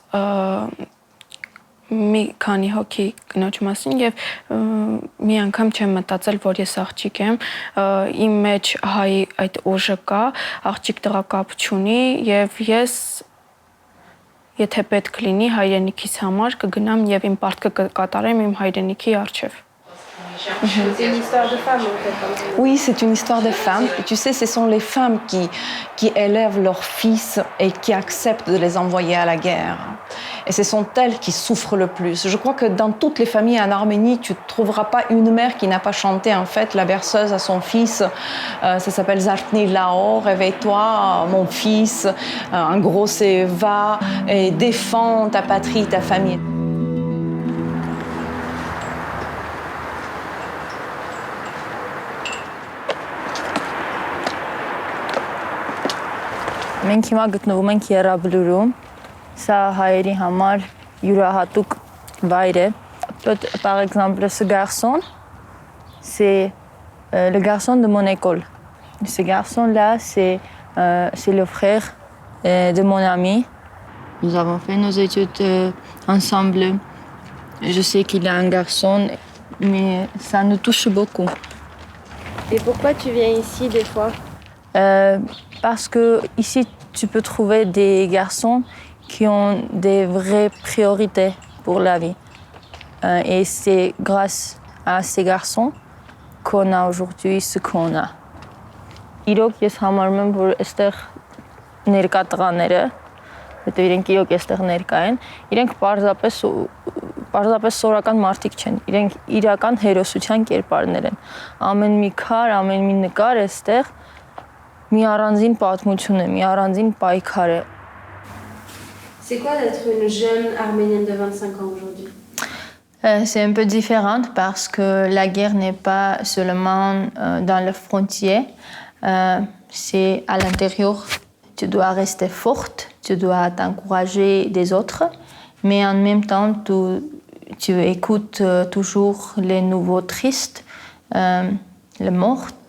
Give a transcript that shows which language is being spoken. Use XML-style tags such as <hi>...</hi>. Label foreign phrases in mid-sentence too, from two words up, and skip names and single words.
<hy>մի քանի հոգի կնոջ մասին եւ մի անգամ չեմ մտածել, որ ես աղջիկ եմ, իմ մեջ հայի այդ ուժը կա, աղջիկ տղա կապ չունի եւ ես եթե պետք լինի հայրենիքիս համար կգնամ եւ իմ պարտքը կկատարեմ իմ հայրենիքի առջև։</hy> <fr>C'est une histoire de femme en fait. Oui, c'est une histoire de femmes. Et tu sais, ce sont les femmes qui élèvent leurs fils et qui acceptent de les envoyer à la guerre. Et ce sont elles qui souffrent le plus. Je crois que dans toutes les familles en Arménie, tu ne trouveras pas une mère qui n'a pas chanté en fait la berceuse à son fils. Ça s'appelle Zartni Lao, réveille-toi mon fils. En gros, c'est va et défends ta patrie, ta famille.</fr> <hy>Մենք հիմա գտնվում ենք Եռաբլուրում, սա հայերի համար յուրահատուկ վայր է։</hy> <fr>Par exemple, ce garçon, c'est le garçon de mon école. Ce garçon-là, c'est le frère de mon ami. Nous avons fait nos études ensemble. Je sais qu'il a un garçon, mais ça nous touche beaucoup. Et pourquoi tu viens ici des fois? Parce que ici, tu peux trouver des garçons qui ont des vraies priorités pour la vie. Et c'est grâce à ces garçons qu'on a aujourd'hui ce qu'on a.</fr> <hy>Իրոք ես համարում եմ, որ այստեղ ներկա տղաները, հետո իրենք իրոք այստեղ ներկա են, իրենք պարզապես սորական մարդիկ չեն, իրենք իրական հերոսության կերպարներ են։ Ամեն մի քար, ամեն մի նկար այստեղ մի առանձին պատմություն է, մի առանձին պայքար է։</hy> <fr>C'est quoi d'être une jeune arménienne de 25 ans aujourd'hui? C'est un peu différent parce que la guerre n'est pas seulement dans les frontières, c'est à l'intérieur. Tu dois rester forte, tu dois t'encourager des autres, mais en même temps, tu écoutes toujours les nouveaux tristes, les morts.</fr>